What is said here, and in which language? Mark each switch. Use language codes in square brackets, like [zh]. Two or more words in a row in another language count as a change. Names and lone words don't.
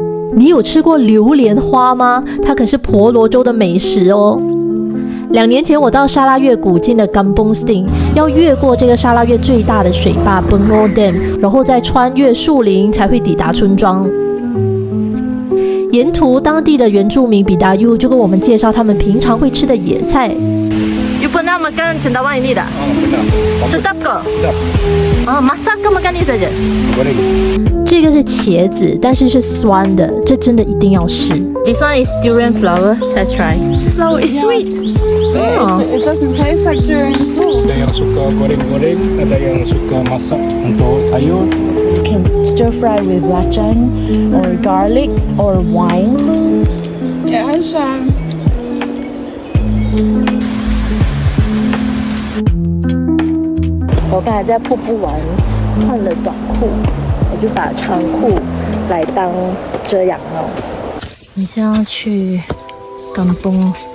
[zh] 你有吃过榴莲花吗？它可是婆罗洲的美食哦。2年前我到沙拉越古晋的 Kampung Sting， 要越过这个沙拉越最大的水坝 Bengo Dam， 然后再穿越树林才会抵达村庄。沿途当地的原住民比达 U 就跟我们介绍他们平常会吃的野菜。 [ms] You pernah makan cendawan ini tak? Sedap ke? Masak ke makan ni saja? [zh] 这个是茄子，但是是酸的，这真的一定要试。 [en] This one is durian flower. Let's try. Flower is sweet. It doesn't taste like durian at all. [ms] Ada yang suka goreng-goreng, ada yang suka masak untuk sayur. [en] You can stir fry with belacan or garlic or wine. Yeah, it's . [zh] 我刚才在瀑布玩，换了短裤，我就把长裤来当遮阳帽。你现在要去 Kampung Sting，